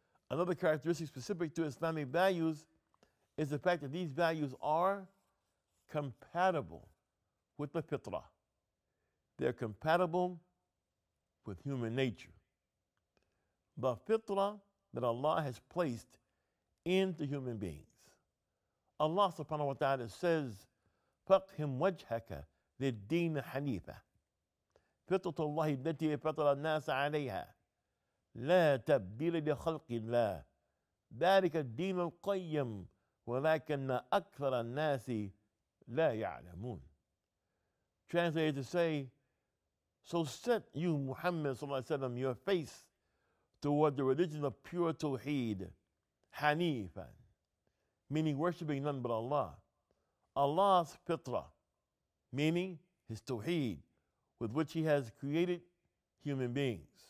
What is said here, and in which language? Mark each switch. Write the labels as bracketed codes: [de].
[en] Another characteristic specific to Islamic values is the fact that these values are compatible with the fitrah. They're compatible with human nature. The fitrah that Allah has placed into human beings. Allah subhanahu wa ta'ala says, [ar] فَقْهِمْ وَجْهَكَ لِلدِّينِ حَنِيفًا فِطْرَةَ اللَّهِ الَّتِي فَطَرَ النَّاسَ عَلَيْهَا لَا تَبْدِيلَ لِخَلْقِ اللَّهِ ذَلِكَ الدِّينُ الْقَيِّمُ وَلَكِنَّ أَكْثَرَ النَّاسِ لَا يَعْلَمُونَ. [en] Translated to say, so set you, Muhammad sallallahu alaihi wasallam, your face toward the religion of pure Tawheed, Hanifan, meaning worshiping none but Allah. Allah's fitrah, meaning His Tawheed, with which He has created human beings.